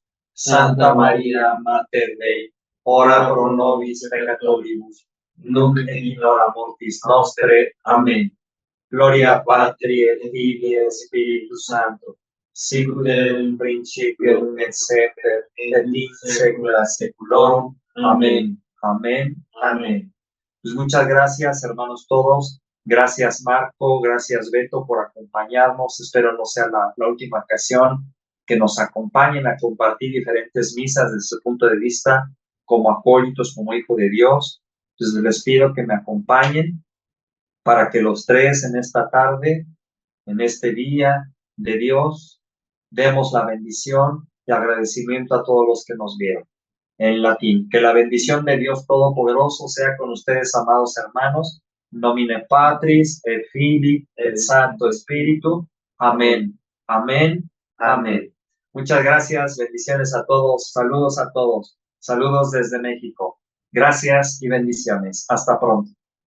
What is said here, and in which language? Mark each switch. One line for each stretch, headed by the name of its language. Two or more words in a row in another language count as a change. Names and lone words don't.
Latin: Santa María, Mater Dei, ora pro nobis peccatoribus, nunc et in hora mortis nostre.
Spanish: Amén.
Latin: Gloria Patri et Filii et Spiritus Sancto, sicut in principio et semper et in saecula saeculorum.
Spanish: Amén. Amén. Amén. Pues muchas gracias, hermanos todos. Gracias, Marco. Gracias, Beto, por acompañarnos. Espero no sea la última ocasión que nos acompañen a compartir diferentes misas desde su punto de vista como acólitos, como hijo de Dios. Entonces les pido que me acompañen para que los tres en esta tarde, en este día de Dios, demos la bendición y agradecimiento a todos los que nos vieron. En latín, que la bendición de Dios Todopoderoso sea con ustedes, amados hermanos.
Latin: Nomine Patris et Filii et
Spanish: Santo Espíritu.
Latin: Amén. Amén. Amén.
Spanish: Muchas gracias. Bendiciones a todos. Saludos a todos. Saludos desde México. Gracias y bendiciones. Hasta pronto.